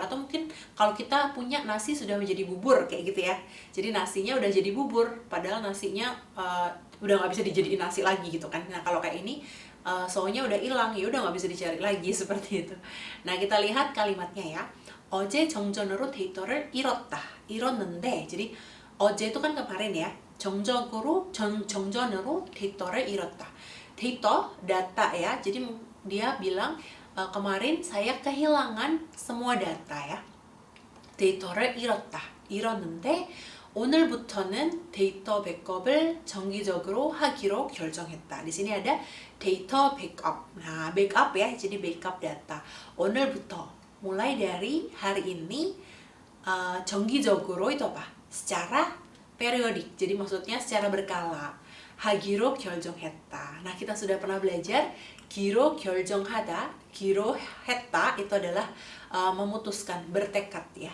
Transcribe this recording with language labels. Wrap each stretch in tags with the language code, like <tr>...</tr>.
<id>Atau mungkin kalau kita punya nasi sudah menjadi bubur kayak gitu ya, jadi nasinya udah jadi bubur padahal nasinya udah nggak bisa dijadiin nasi lagi gitu kan. Nah kalau kayak ini soalnya udah hilang, ya udah nggak bisa dicari lagi seperti itu. Nah kita lihat kalimatnya ya.</id> <ko>어제 정전으로 데이터를 잃었는데, jadi 어제</ko> <id>itu kan kemarin ya,</id> <ko>정전으로 데이터를 잃었다.</ko> <id>데이터, data ya, jadi dia bilang kemarin saya kehilangan semua data ya.</id> <ko>데이터를 잃었는데 오늘부터는 데이터 백업을 정기적으로 하기로 결정했다.</ko> <id>Di sini ada</id> <ko>데이터 백업.</ko> <id>Nah, backup ya, jadi backup data. 오늘부터, mulai dari hari ini, 정기적으로 itu apa? Secara periodik. Jadi maksudnya secara berkala.</id> <ko>하기로 결정했다.</ko> <id>Nah, kita sudah pernah belajar</id> <ko>기로 결정하다, 기로 했다</ko> <id>itu adalah memutuskan, bertekad ya.</id>